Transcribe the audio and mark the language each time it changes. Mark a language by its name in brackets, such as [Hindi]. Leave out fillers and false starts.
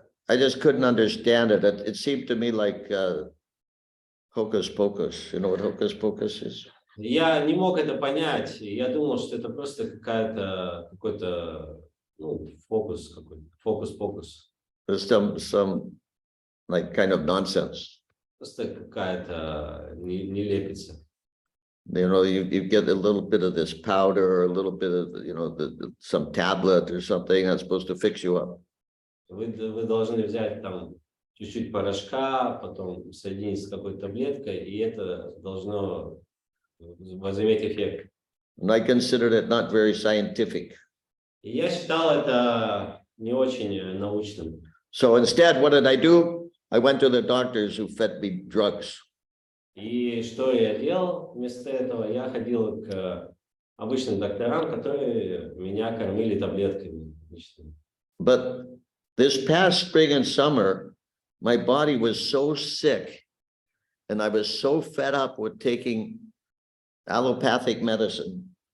[English] I just couldn't understand it. It seemed to me like hocus pocus. You know what hocus pocus is? [Russian] Я не мог это понять. Я думал, что это просто какой-то фокус-покус. [English] Some like kind of nonsense. [Russian] Просто какая-то нелепица. [English] You know, you get a little bit of this powder, or a little bit of, you know, some tablet or something that's supposed to fix you up. [Russian] Вы должны взять там чуть-чуть порошка, потом соединить с какой-то таблеткой, и это должно возыметь эффект. [English] And I considered it not very scientific. [Russian] И я считал это не очень научным. [English] So instead, what did I do? I went to the doctors who fed me drugs. [Russian] И что я делал вместо этого? Я ходил к обычным докторам, которые меня кормили таблетками. [English] But this past spring and summer, my body was so sick, and I was so fed up with taking allopathic medicine.